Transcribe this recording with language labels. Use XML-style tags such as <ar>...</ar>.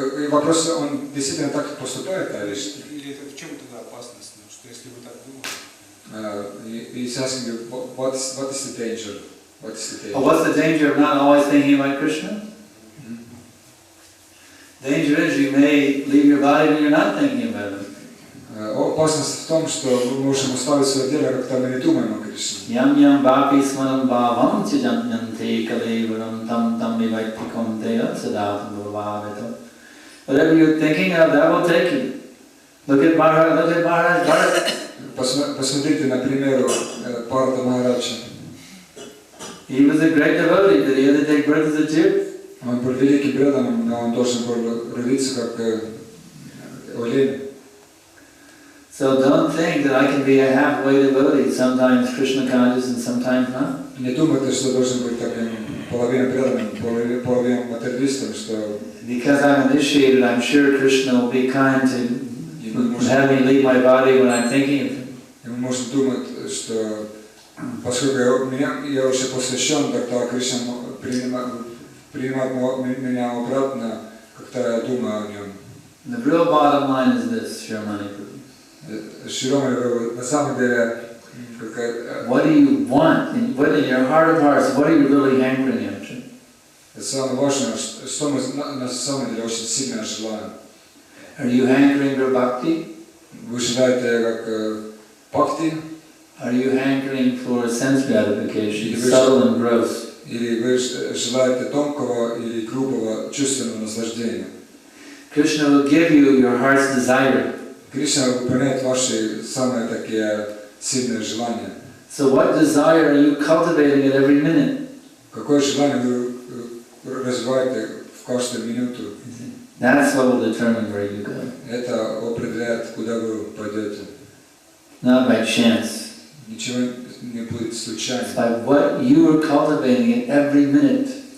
<ru>Вопрос, он действительно так поступает, Или это в чем тогда опасность, что если вы так думаете?</ru> <en>He's asking you, what is the danger? What is the danger? Oh, what's the danger of not always thinking about Krishna? Danger is you may leave your body when you're not thinking about Him.</en> <ru>Опасность в том, что мы можем оставить свое дело, когда мы не думаем о Кришне.</ru> <sa>Yam vapi smanam bhavam chijanyanti kalevaram tam tam vivaiktikam teya sadatam bhavavita.</sa> <en>Whatever you're thinking of, that will take you. Look at Maharaj Bharat.</en> <ru>Посмотрите на пример Парта Махараджа.</ru> <en>He was a great devotee, but he had to take birth as a Jew.</en> <ru>Он был великим преданным, но он должен был родиться как олень.</ru> <en>So don't think that I can be a halfway devotee, sometimes Krishna conscious and sometimes not.</en> <ru>Не думайте, что должен быть таким половина преданным, половина материалистом, что...</ru> <en>Because I'm initiated, I'm sure Krishna will be kind to have me leave my body when I'm thinking of him.</en> <ru>И мы можем думать, что поскольку я уже посвящен, тогда Кришна принимает меня обратно, когда я думаю о нем.</ru> <en>The real bottom line is this, Sriman.</en> <ru>Широмани, на самом деле,</ru> <en>what do you want? What in your heart of hearts, what are you really hankering after?</en> <ru>самое важное, что мы на самом деле очень сильно желаем.</ru> <en>Are you hankering for bhakti?</en> <ru>Вы желаете как бхакти?</ru> <en>Are you hankering for sense gratification, subtle and gross?</en> <ru>Или вы желаете тонкого или грубого чувственного наслаждения?</ru> <en>Krishna will give you your heart's desire.</en> <ru>Кришна выполняет ваши самые такие сильные желания.</ru> <en>So what desire are you cultivating at every minute?</en> <ru>Какое желание вы развиваете в каждую минуту?</ru> <en>That's what will determine where you go.</en> <ru>Это определяет, куда вы пойдете.</ru> <en>Not by chance.</en> <ru>Ничего не будет случайно.</ru> <en>It's by what you are cultivating at every minute.</en>